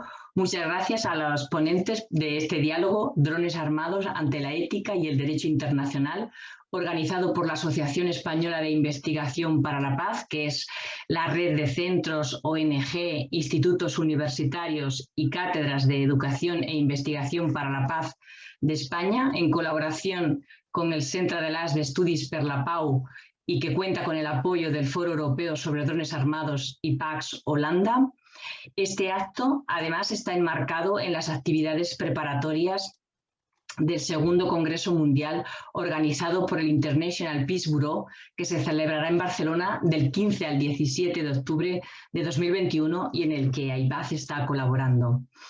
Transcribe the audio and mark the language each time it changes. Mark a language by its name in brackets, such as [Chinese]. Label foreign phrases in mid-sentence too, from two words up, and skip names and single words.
[Spanish] Muchas gracias a los ponentes de este diálogo Drones armados ante la ética y el derecho internacional, organizado por la Asociación Española de Investigación para la Paz, que es la red de centros, ONG, institutos universitarios y cátedras de educación e investigación para la paz de España, en colaboración con el Centre de l'As d'Estudis per la Pau y que cuenta con el apoyo del Foro Europeo sobre Drones Armados y Pax Holanda. Este acto, además, está enmarcado en las actividades preparatorias del segundo Congreso Mundial organizado por el International Peace Bureau, que se celebrará en Barcelona del 15 al 17 de octubre de 2021 y en el que AIPAZ está colaborando.